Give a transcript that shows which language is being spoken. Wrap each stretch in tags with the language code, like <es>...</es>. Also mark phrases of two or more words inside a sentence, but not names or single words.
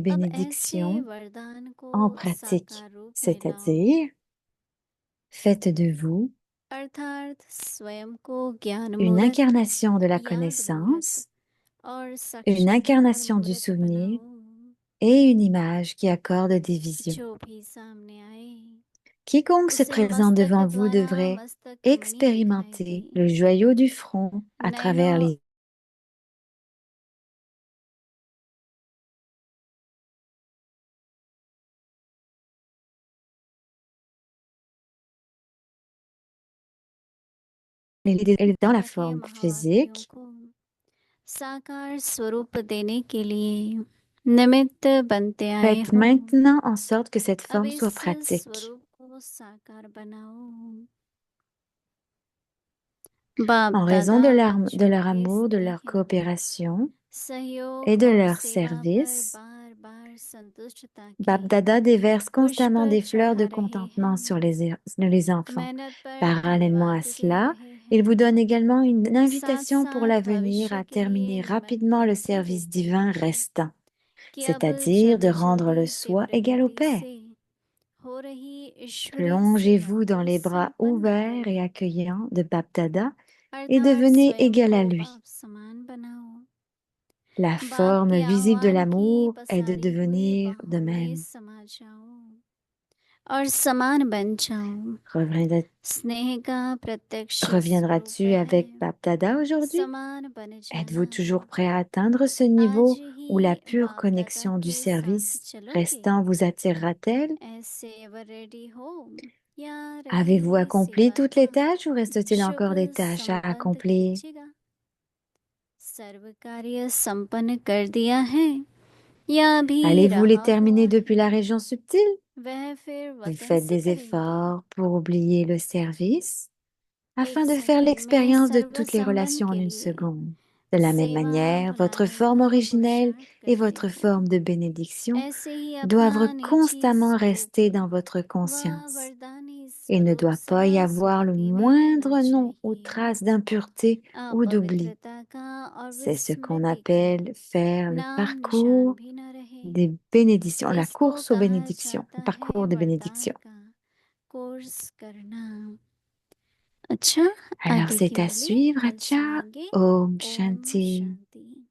<hi>अब ऐसे</hi> <fr>bénédictions</fr> <hi>वरदान को</hi> <fr>en pratique,</fr> <hi>साकार रूप में लाओ,</hi> <fr>c'est-à-dire faites de vous</fr> <hi>अर्थात स्वयं को ज्ञान</hi> <fr>une</fr> <hi>मूर्त,</hi> <fr>incarnation de la</fr> <hi>याद मूर्त</hi> <fr>connaissance,</fr> <hi>और</hi> <fr>une</fr> <hi>साक्षात्कार</hi> <fr>incarnation du</fr> <hi>मूर्त</hi> <fr>souvenir</fr> <hi>बनाओ।</hi> <fr>et une image qui accorde des visions.</fr> <hi>जो भी सामने आए</hi> <fr>Quiconque se</fr> <hi>उसे</hi> <fr>présente</fr> <hi>मस्तक</hi> <fr>devant vous</fr> <hi>द्वारा</hi> <fr>devrait</fr> <hi>मस्तक मणि दिखाई</hi> <fr>expérimenter</fr> <hi>दे।</hi> <fr>le joyau du front à travers</fr> <hi>नैनो</hi> <fr>dans la</fr> <hi>के</hi> <fr>forme</fr> <hi>महावाक्यों</hi> <fr>physique.</fr> <hi>को साकार स्वरूप देने के लिए निमित्त बनते आए</hi> <fr>Faites</fr> <hi>हो।</hi> <fr>maintenant en sorte que cette</fr> <hi>अब</hi> <fr>forme</fr> <hi>इस</hi> <fr>soit pratique.</fr> <hi>स्वरूप को साकार बनाओ। बाप</hi> <fr>En raison</fr> <hi>दादा</hi> <fr>de</fr> <hi>बच्चों</hi> <fr>leur</fr> <hi>के</hi> <fr>amour, de leur</fr> <hi>स्नेह,</hi> <fr>coopération</fr> <hi>सहयोग</hi> <fr>et de</fr> <hi>और</hi> <fr>leur</fr> <hi>सेवा पर</hi> <fr>service,</fr> <hi>बार बार संतुष्टता</hi> <fr>Bap</fr> <hi>के</hi> <fr>Dada déverse</fr> <hi>पुष्प</hi> <fr>constamment des fleurs</fr> <hi>चढ़ा</hi> <fr>de</fr> <hi>रहे</hi> <fr>contentement</fr> <hi>हैं।</hi> <fr>sur les enfants.</fr> <hi>मेहनत पर</hi> <fr>Parallèlement à</fr> <hi>धन्यवाद दे</hi> <fr>cela,</fr> <hi>रहे</hi> <fr>il vous</fr> <hi>हैं।</hi> <fr>donne également une</fr> <hi>साथ</hi> <fr>invitation pour</fr> <hi>साथ</hi> <fr>l'avenir</fr> <hi>भविष्य</hi> <fr>à</fr> <hi>के लिए</hi> <fr>terminer rapidement le</fr> <hi>निमंत्रण भी</hi> <fr>service</fr> <hi>देते</hi> <fr>divin</fr> <hi>हैं</hi> <fr>restant,</fr> <hi>कि अब</hi> <fr>c'est-à-dire de</fr> <hi>जल्दी</hi> <fr>rendre le</fr> <hi>जल्दी</hi> <fr>soi</fr> <hi>तीव्र</hi> <fr>égal au</fr> <hi>गति</hi> <fr>Père.</fr> <hi>से हो रही ईश्वरीय</hi> <fr>Plongez-vous</fr> <hi>सेवा</hi> <fr>dans les bras</fr> <hi>संपन्न</hi> <fr>ouverts et</fr> <hi>करो,</hi> <fr>accueillants de Bap Dada et</fr> <hi>अर्थात</hi> <fr>devenez</fr> <hi>स्वयं</hi> <fr>égal à</fr> <hi>को</hi> <fr>lui.</fr> <hi>बाप समान बनाओ।</hi> <fr>La</fr> <hi>बाप</hi> <fr>forme</fr> <hi>के</hi> <fr>visible de</fr> <hi>आह्वान की</hi> <fr>l'amour est de</fr> <hi>पसारी हुई</hi> <fr>devenir de</fr> <hi>बाहों में</hi> <fr>même.</fr> <hi>समा जाओ और समान बन जाओ। स्नेह का प्रत्यक्ष स्वरूप</hi> <fr>Reviendras-tu avec</fr> <hi>है,</hi> <fr>Bap Dada aujourd'hui?</fr> <hi>समान बन</hi> <fr>Êtes-vous</fr> <hi>जाना।</hi> <fr>toujours prêt à atteindre ce</fr> <hi>आज</hi> <fr>niveau où la</fr> <hi>ही</hi> <fr>pure</fr> <hi>बाप दादा</hi> <fr>connexion du</fr> <hi>के साथ</hi> <fr>service</fr> <hi>चलोगे?</hi> <fr>restant vous attirera-t-elle?</fr> <hi>ऐसे</hi> <en>ever ready</en> <hi>हो या</hi> <fr>Avez-vous</fr> <hi>रहेगी</hi> <fr>accompli</fr> <hi>सेवा</hi> <fr>toutes</fr> <hi>का</hi> <fr>les tâches ou reste-t-il</fr> <hi>शुभ</hi> <fr>encore des tâches à</fr> <hi>संबंध</hi> <fr>accomplir?</fr> <hi>खींचेगा? सर्व कार्य संपन्न कर दिया है या भी</hi> <fr>Allez-vous les</fr> <hi>रहा</hi> <fr>terminer</fr> <hi>हुआ</hi> <fr>depuis la</fr> <hi>है?</hi> <fr>région subtile?</fr> <hi>वह फिर</hi> <fr>Vous</fr> <hi>वतन</hi> <fr>faites</fr> <hi>से</hi> <fr>des</fr> <hi>करेंगे।</hi> <fr>efforts pour oublier le service afin</fr> <hi>एक</hi> <fr>de faire</fr> <hi>सेकंड में</hi> <fr>l'expérience de</fr> <hi>सर्व</hi> <fr>toutes les</fr> <hi>संबंध</hi> <fr>relations en</fr> <hi>के</hi> <fr>une</fr> <hi>लिए</hi> <fr>seconde. De la même</fr> <hi>सेवा</hi> <fr>manière, votre</fr> <hi>भुलाने</hi> <fr>forme</fr> <hi>का</hi> <fr>originelle</fr> <hi>पुरुषार्थ</hi> <fr>et</fr> <hi>करते</hi> <fr>votre</fr> <hi>हो।</hi> <fr>forme de bénédiction</fr> <hi>ऐसे ही अपना</hi> <fr>doivent</fr> <hi>निजी</hi> <fr>constamment</fr> <hi>स्वरूप</hi> <fr>rester dans votre</fr> <hi>व</hi> <fr>conscience.</fr> <hi>वरदानी</hi> <fr>Il ne</fr> <hi>स्वरूप</hi> <fr>doit pas y</fr> <hi>सदा</hi> <fr>avoir le</fr> <hi>स्मृति में रहना</hi> <fr>moindre nom ou</fr> <hi>चाहिए।</hi> <fr>trace d'impureté ou d'oubli.</fr> <hi>अपवित्रता का और</hi> <fr>C'est ce qu'on</fr> <hi>विस्मृति का</hi> <fr>appelle faire le</fr> <hi>नाम निशान</hi> <fr>parcours</fr> <hi>भी न रहे।</hi> <fr>des bénédictions, la</fr> <hi>इसको</hi> <fr>course aux</fr> <hi>कहा</hi> <fr>bénédictions,</fr> <hi>जाता</hi> <fr>le</fr> <hi>है</hi> <fr>parcours des</fr> <hi>वरदान</hi> <fr>bénédictions.</fr> <hi>का कोर्स करना। अच्छा,</hi> <fr>Alors</fr> <hi>आगे की</hi> <fr>c'est à</fr> <hi>मुरली</hi> <fr>suivre,</fr> <hi>कल</hi> <fr>Acha.</fr> <hi>सुनेंगे।</hi> <fr>Om</fr> <hi>ओम</hi> <fr>Shanti.</fr> <hi>शांति।</hi>